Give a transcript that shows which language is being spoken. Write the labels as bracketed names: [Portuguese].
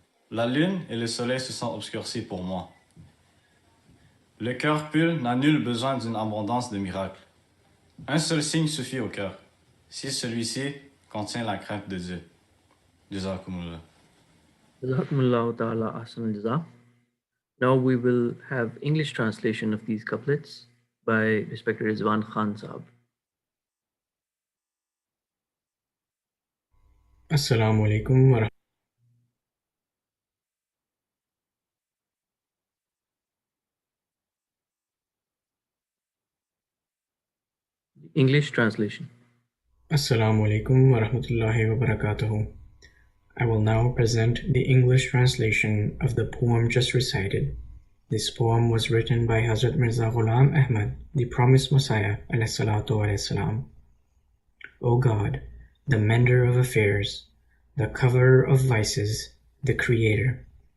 [French] La lune et le soleil se sont obscurcis pour moi. Le cœur pur n'a nul besoin d'une abondance de miracles. Un seul signe suffit au cœur, si celui-ci contient la crainte de Dieu. [Arabic] Jazakumullah. Jazakumullahu ta'ala ahsan al-jaza. [English] Now we will have English translation of these couplets by respected Rizwan Khan Saab. [Arabic] Assalamu alaikum wa [English] English translation. [Arabic] Assalamu alaikum wa rahmatullahi wa barakatuhu. [English] I will now present the English translation of the poem just recited. This poem was written by Hazrat Mirza Ghulam Ahmad, the promised Messiah, [Arabic] alayhi salatu alayhi salam. [English] O God, the mender of affairs, the coverer of vices, the creator.